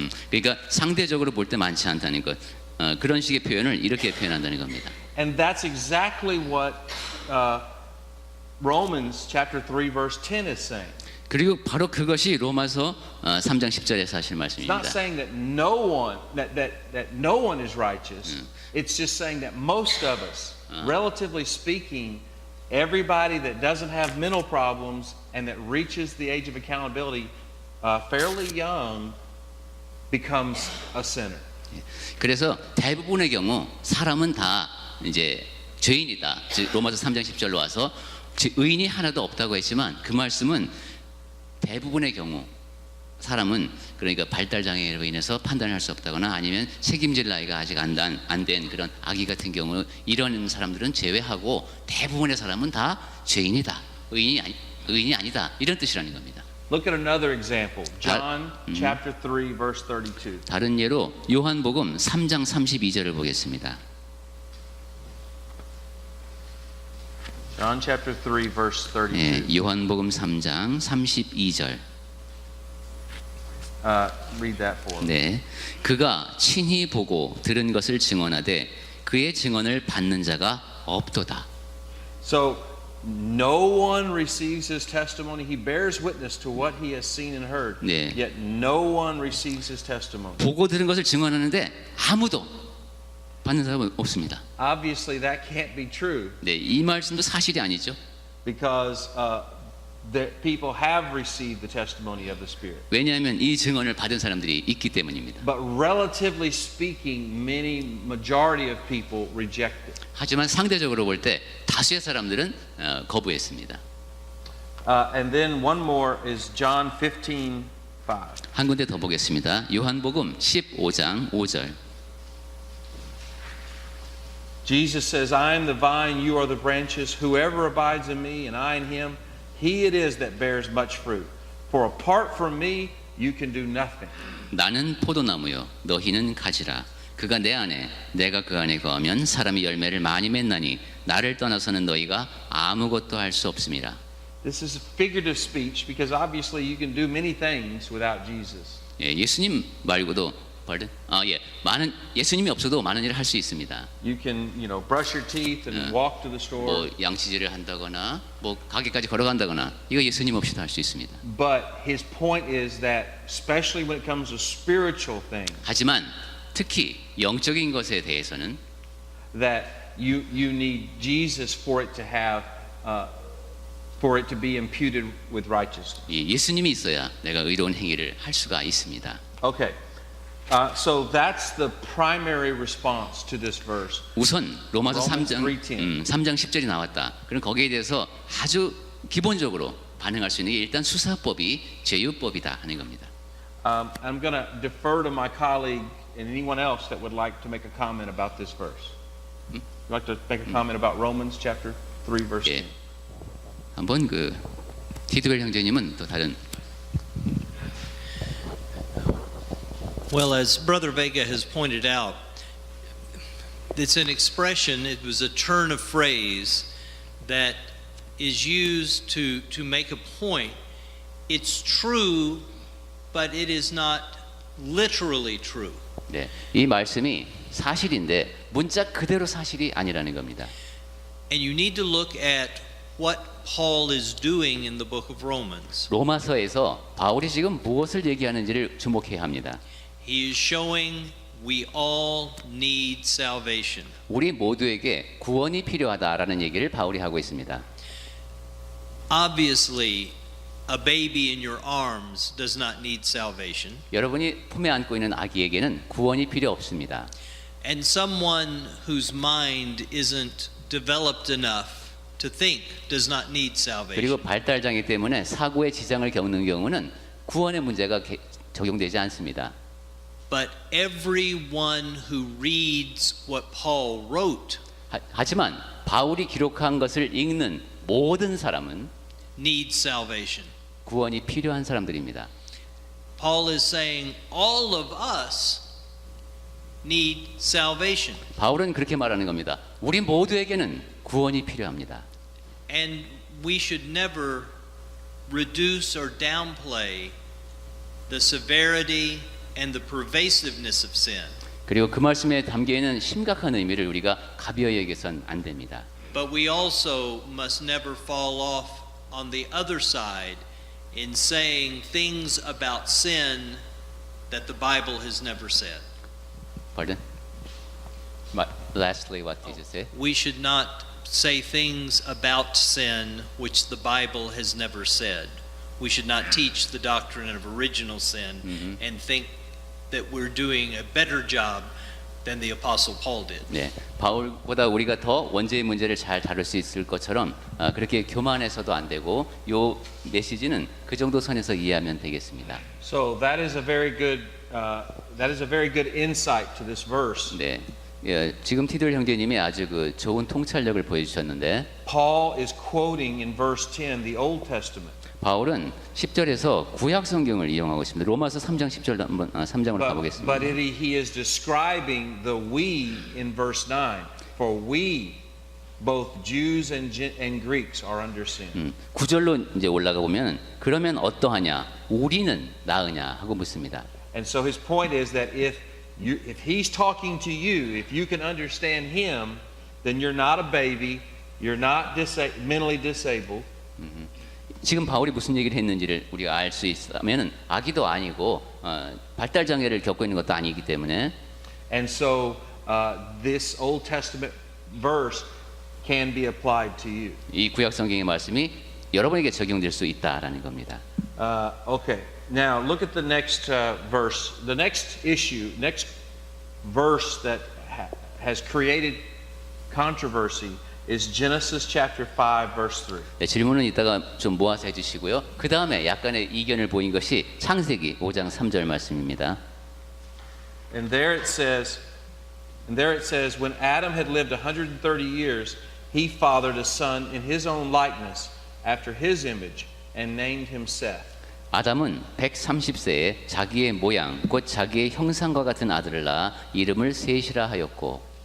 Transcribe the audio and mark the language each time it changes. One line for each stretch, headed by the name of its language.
Korean: 그러니까 상대적으로 볼 때 많지 않다는 것. 그런 식의 표현을 이렇게 표현한다는 겁니다.
English: And that's exactly what Romans chapter 3 verse 10 is saying.
Korean: 그리고 바로 그것이 로마서 3장 10절에서 하실
English: It's not
Korean: 말씀입니다.
English: saying that no one is righteous. It's just saying that most of us, relatively speaking, everybody that doesn't have mental problems and that reaches the age of accountability fairly young becomes a sinner.
Korean: 그래서 대부분의 경우 사람은 다 이제 죄인이다. 즉 로마서 3장 10절로 와서 의인이 하나도 없다고 했지만 그 말씀은 대부분의 경우 사람은 그러니까 발달 장애로 인해서 판단을 할 수 없다거나 아니면 책임질 나이가 아직 안 된 그런 아기 같은 경우 이런 사람들은 제외하고 대부분의 사람은 다 죄인이다. 의인이 아니다. 이런 뜻이라는 겁니다.
English: Look at another example. John chapter 3 verse 32.
Korean: 다른 예로 요한복음 3장 32절을 보겠습니다.
English: John chapter 3 verse 32.
Korean: 예, 요한복음 3장 32절.
English: Read that for us.
Korean: 네, 그가 친히 보고 들은 것을 증언하되 그의 증언을 받는 자가 없도다.
English: So no one receives his testimony. He bears witness to what he has seen and heard.
Korean: 네.
English: Yet no one receives his testimony.
Korean: 보고 들은 것을 증언하는데 아무도 받는 사람은 없습니다.
English: Obviously that can't be true
Korean: 네, 이 말씀도 사실이 아니죠.
English: because the people have received the testimony of the Spirit.
Korean: 왜냐하면 이 증언을 받은 사람들이 있기 때문입니다.
English: But relatively speaking, majority of people reject it.
Korean: 하지만 상대적으로 볼 때 다수의 사람들은 거부했습니다.
English: And then one more is John 15:5.
Korean: 한 군데 더 보겠습니다. 요한복음 15장 5절.
English: Jesus says, I am the vine, you are the branches. Whoever abides in me and I in him, he it is that bears much fruit. For apart from me, you can do nothing.
Korean: 나는 포도나무요 너희는 가지라. 그가 내 안에 내가 그 안에 거하면 사람이 열매를 많이 맺나니 나를 떠나서는 너희가 아무것도 할 수 없음이라.
English: This is figurative speech because obviously you can do many things without Jesus.
Korean: 예, 예수님 말고도 많은 예수님이 없어도 많은 일을 할 수 있습니다.
English: You can, brush your teeth and walk to the store.
Korean: 뭐 양치질을 한다거나 뭐 가게까지 걸어간다거나 이거 예수님 없이도 할 수 있습니다.
English: But his point is that especially when it comes to spiritual things,
Korean: 하지만 특히 영적인 것에 대해서는
English: that you need Jesus for it to have for it to be imputed with righteousness.
Korean: 예수님이 있어야 내가 의로운 행위를 할 수가 있습니다.
English: Okay. So that's the primary response to this verse.
Korean: 우선 로마서
English: Romans
Korean: 3장 3장 10절이 나왔다. 그럼 거기에 대해서 아주 기본적으로 반응할 수 있는 게 일단 수사법이 제유법이다 하는 겁니다.
English: I'm going to defer to my colleague and anyone else that would like to make a comment about this verse. You'd like to make a comment about Romans chapter 3 verse 10.
Korean: 예. 한번 그 티드웰 형제님은 또 다른
English: Well, as Brother Vega has pointed out, it's an expression, it was a turn of phrase that is used to make a point. It's true, but it is not literally true.
Korean: 네, 이 말씀이 사실인데 문자 그대로 사실이 아니라는 겁니다.
English: And you need to look at what Paul is doing in the book of Romans.
Korean: 로마서에서 바울이 지금 무엇을 얘기하는지를 주목해야 합니다.
English: He is showing we all need salvation.
Korean: 우리 모두에게 구원이 필요하다라는 얘기를 바울이 하고 있습니다.
English: Obviously, a baby in your arms does not need salvation.
Korean: 여러분이 품에 안고 있는 아기에게는 구원이 필요 없습니다.
English: And someone whose mind isn't developed enough to think does not need salvation.
Korean: 그리고 발달 장애 때문에 사고에 지장을 겪는 경우는 구원의 문제가 적용되지 않습니다.
English: But everyone who reads what Paul wrote
Korean: 하지만 바울이 기록한 것을 읽는 모든 사람은
English: needs salvation.
Korean: 구원이 필요한 사람들입니다.
English: Paul is saying all of us need salvation.
Korean: 바울은 그렇게 말하는 겁니다. 우리 모두에게는 구원이 필요합니다.
English: And we should never reduce or downplay the severity and the pervasiveness of sin.
Korean: 그리고 그 말씀에 담겨 있는 심각한 의미를 우리가 가벼이 여겨선 안 됩니다.
English: But we also must never fall off on the other side in saying things about sin that the Bible has never said. Pardon? Lastly, what did you say? We should not say things about sin which the Bible has never said. We should not teach the doctrine of original sin and think that we're doing a better job than the Apostle Paul did.
Korean: 네, 바울보다 우리가 더 원죄의 문제를 잘 다룰 수 있을 것처럼 그렇게 교만해서도 안 되고 요 메시지는 그 정도 선에서 이해하면 되겠습니다.
English: So that is a very good insight to this verse.
Korean: 네, 예, 지금 티돌 형제님이 아주 그 좋은 통찰력을 보여주셨는데
English: Paul is quoting in verse 10 the Old Testament.
Korean: 바울은 10절에서 구약 성경을 이용하고 있습니다. 로마서 3장 10절 한번 3장으로 가보겠습니다.
English: But he is describing the we in verse 9. For we, both Jews and Greeks, are under sin.
Korean: 9절로 이제 올라가 보면 그러면 어떠하냐? 우리는 나으냐? 하고 묻습니다.
English: And so his point is that if he's talking to you, if you can understand him, then you're not a baby, you're not mentally disabled.
Korean: 지금 바울이 무슨 얘기를 했는지를 우리가 알 수 있으면은 아기도 아니고 발달 장애를 겪고 있는 것도 아니기 때문에
English: And so this Old Testament verse can be applied to you.
Korean: 이 구약 성경의 말씀이 여러분에게 적용될 수 있다라는 겁니다.
English: Okay. Now look at the next verse. The next next verse that has created controversy is Genesis chapter 5 verse 3.
Korean: 네, 질문은 이따가 좀 모아서 해주시고요. 그 다음에 약간의 이견을 보인 것이 창세기 5장 3절 말씀입니다.
English: And there it says, when Adam had lived 130 years, he fathered a son in his own likeness, after his image, and named him Seth.
Korean: 아담은 130세에 자기의 모양, 곧 자기의 형상과 같은 아들을 낳아 이름을 셋이라 하였고.